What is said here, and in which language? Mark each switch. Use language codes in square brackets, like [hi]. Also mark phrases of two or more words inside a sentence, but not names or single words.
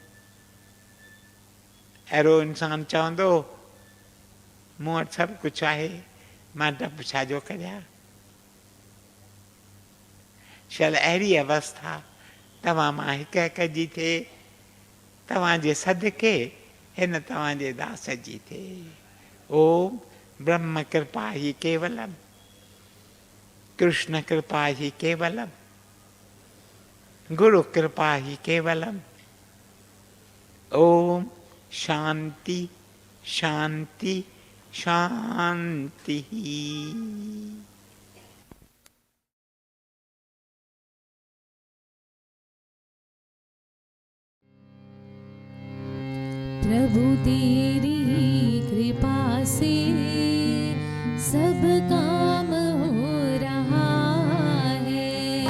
[sd] अहिड़ो इंसान चवंदो मूं वटि सभु कुझु आहे, मां डपु छाजो करियां? शायदि अहिड़ी अवस्था तव्हां मां हिक हिक जी थिए, तव्हांजे सदके हिन तव्हांजे दास जी थिए। [sa] ओम ब्रह्म कृपा ही केवलम, कृष्ण कृपा ही केवलम, गुरु कृपा ही केवलम। ओम शांति शांति शांति। [hi] प्रभु तेरी कृपा से सब काम हो रहा है।